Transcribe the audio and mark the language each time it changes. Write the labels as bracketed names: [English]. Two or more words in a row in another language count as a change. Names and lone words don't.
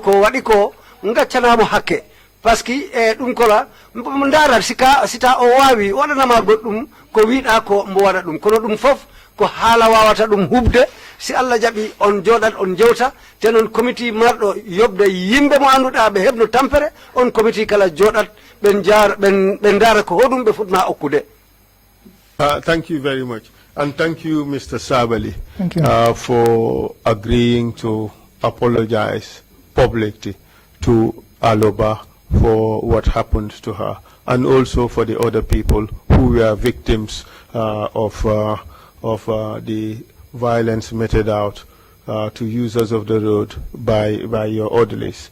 [Fula] ko waɗi ko gaccanamo hakke, [French] par ce que [Fula] ɗum kola ndaara sita o wawi waɗanama goɗɗum ko wiɗa ko mbo waɗa ɗum, kono ɗum fof ko haala wawata ɗum hubde si Allah jaɓi on joɗat on jewta te noon committee marɗo yobde yimɓe mo annduɗa ɓe heɓno tampere, on committee kala joɗat ɓe ndaara ko hoɗum ɓe futma okkude. [English] Thank you very much. And thank you, Mr. Sabali, Thank you. For agreeing to apologize publicly to Aloba for what happened to her, and also for the other people who were victims of the violence meted out to users of the road by your orderlies.